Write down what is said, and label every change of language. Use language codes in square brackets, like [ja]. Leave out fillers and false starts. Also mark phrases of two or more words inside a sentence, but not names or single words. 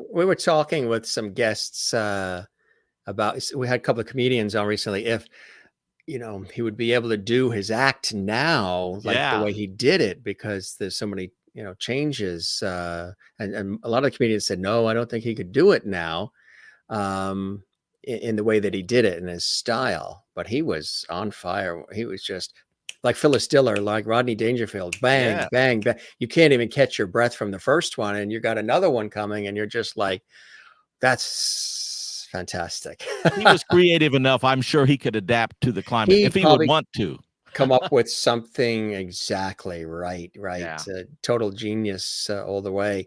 [en] We were talking with some guests about, we had a couple of comedians on recently, if he would be able to do his act now like the way he did it, because there's so many changes, and a lot of the comedians said no, I don't think he could do it now in the way that he did it in his style. But he was on fire. He was just like Phyllis Diller, like Rodney Dangerfield, bang, bang, bang. You can't even catch your breath from the first one, and you got another one coming, and you're just like, that's fantastic. He was creative enough. I'm sure he could adapt to the climate if he would want to. Come up with something exactly right. Yeah. Total genius all the way.